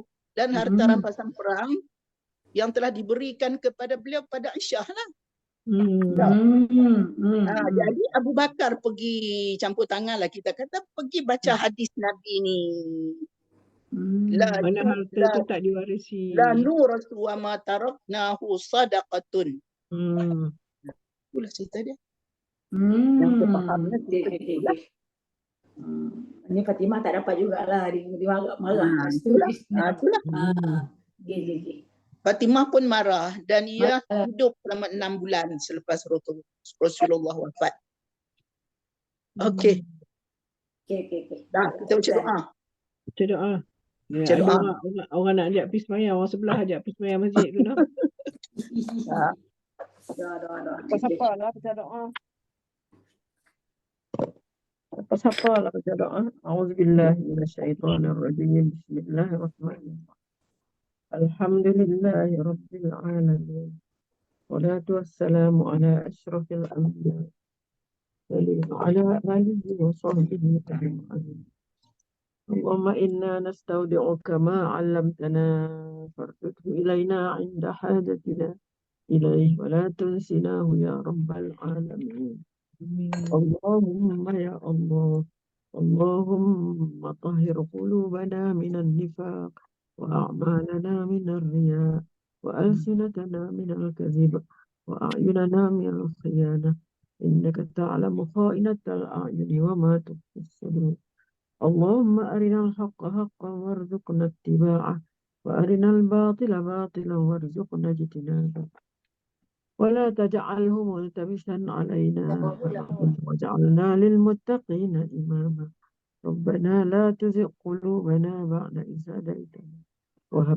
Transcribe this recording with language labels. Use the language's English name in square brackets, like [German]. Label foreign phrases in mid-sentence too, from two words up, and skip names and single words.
[Malay] Dan harta rampasan perang yang telah diberikan kepada beliau pada Aisyah lah. Jadi Abu Bakar pergi campur tangan lah, kita kata pergi baca hadis Nabi ni. Mana harta tu tak diwarisi. [Arabic] لا نورث وما تركناه صدقة. [Malay] Itulah cerita dia. Yang saya faham Ini Fatimah tak dapat jugalah. Dia marah. Itulah. Fatimah pun marah dan ia hidup selama 6 bulan selepas Rasulullah wafat. Okey. Dah, kita baca doa. Baca doa. Baca doa. Orang nak ajak pergi sembahyang, orang sebelah ajak pergi sembahyang masjid tu dah. Siapa lah baca doa. Siapa lah baca doa. [Arabic] أعوذ بالله من الشيطان الرجيم. بسم الله الرحمن الرحيم. الحمد لله رب العالمين. والصلاة والسلام على أشرف الأنبياء وعلى آله وصحبه أجمعين. اللهم إنا نستودعك ما علمتنا فارزقه إلينا عند حاجتنا إليه ولا تنسناه يا رب العالمين. اللهم يا الله، اللهم طهر قلوبنا من النفاق وأعمالنا من الرياء وألسنتنا من الكذب وأعيننا من الخيانة. إنك تعلم خائنة الأعين وما تخفي الصدور. اللهم أرنا الحق حقا وارزقنا اتباعه وأرنا الباطل باطلا وارزقنا اجتنابه ولا تجعله ملتبسا علينا واجعلنا للمتقين إماما ربنا لا تزغ قلوبنا بعد إذ هديتنا وهب